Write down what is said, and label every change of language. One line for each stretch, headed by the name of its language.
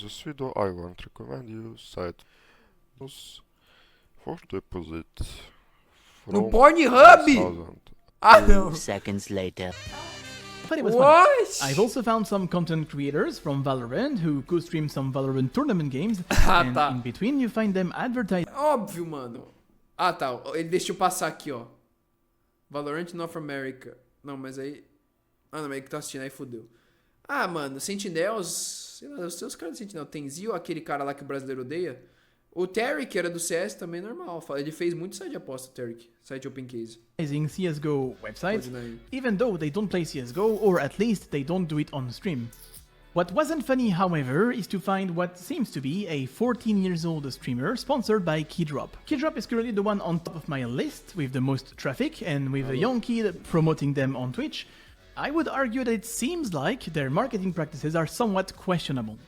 English: This video, I want to recommend you site for deposit. No Pornhub? Ah, no. 2 seconds later. But it was fun. I've also found some content creators from Valorant who co-stream some Valorant tournament games. And in between, you find them advertising.
Portuguese: Óbvio, mano. Ah, tá. Ele deixou passar aqui, ó. Valorant North America. Não, mas aí... Ah, não, mas aí que tá assistindo, aí fodeu. Ah, mano, Sentinels... Sei lá, os caras do Sentinel. Tem Zio, aquele cara lá que o brasileiro odeia. O Terry, que era do CS, também normal. Ele fez muito site de aposta, o Terry. Site open case.
English: CSGO websites, even though they don't play CSGO, or at least they don't do it on stream. What wasn't funny, however, is to find what seems to be a 14-year-old streamer sponsored by Keydrop. Keydrop is currently the one on top of my list with the most traffic, and with a young kid promoting them on Twitch, I would argue that it seems like their marketing practices are somewhat questionable.